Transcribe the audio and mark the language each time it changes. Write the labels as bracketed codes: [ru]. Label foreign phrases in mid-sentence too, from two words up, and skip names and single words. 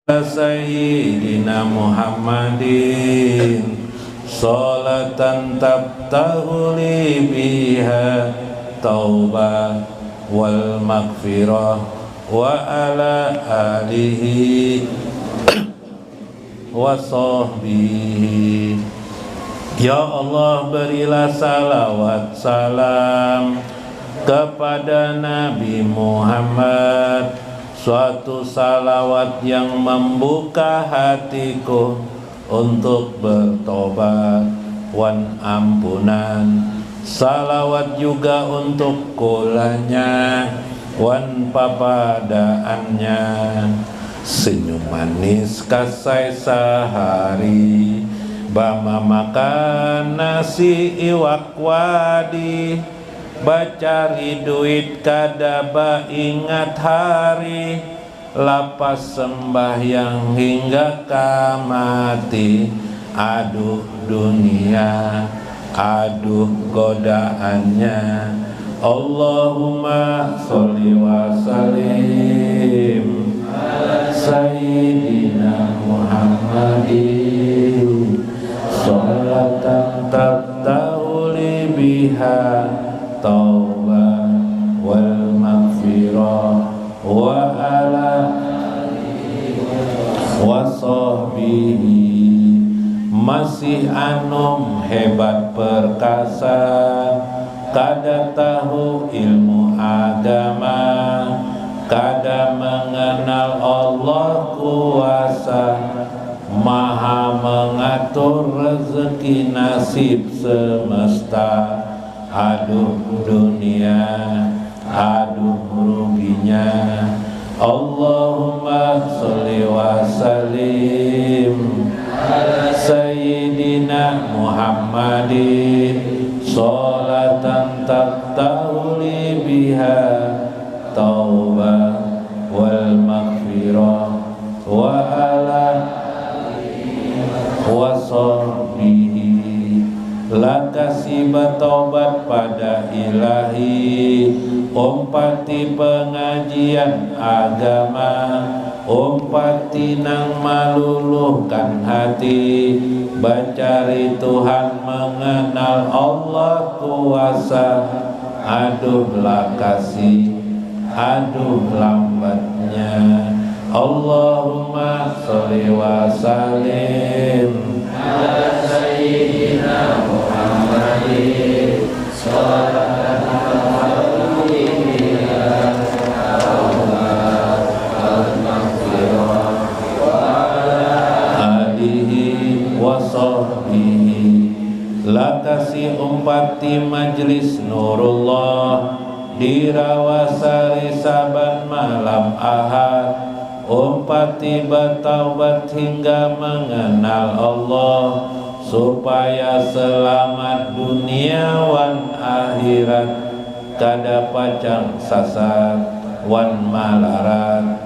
[ar] سيدنا محمد صلاة تفتح لي بها توبة والمغفرة وعلى آله وصحبه. [id] Ya Allah, berilah salawat salam kepada Nabi Muhammad, suatu salawat yang membuka hatiku untuk bertobat wan ampunan. [bjn] Salawat juga untuk kulanya wan papadaannya. Senyum manis kasai sehari, bama makan nasi iwak wadi, bacari duit kadaba ingat hari, lapas sembahyang hingga kamati. Aduh dunia, aduh godaannya. [ar] اللهم صل وسلم على سيدنا محمد صلاة تفتح لي بها توبة والمغفرة وعلى وصحبه. [bjn] Masih anom hebat perkasa, kada tahu ilmu agama, kada mengenal Allah kuasa, maha mengatur rezeki nasib semesta. Aduh dunia, aduh ruginya. [ar] اللهم صل وسلم على سيدنا محمد صلاة تفتح لي بها توبة والمغفرة وعلى وصحبه. [bjn] Lakasi bertobat pada ilahi, umpati pengajian agama, umpati nang maluluhkan hati, bacari Tuhan mengenal Allah kuasa. Aduh lakasi, aduh lambatnya. [ar] اللهم صل وسلم على سيدنا محمد صلاة تفتح لي بها توبة والمغفرة وعلى آله وصحبه. [bjn] Lakasi umpati majlis Nurullah di Rawasari saban malam Ahad, umpati bertaubat hingga mengenal Allah, supaya selamat dunia wan akhirat, kada pacang sasar wan malarat.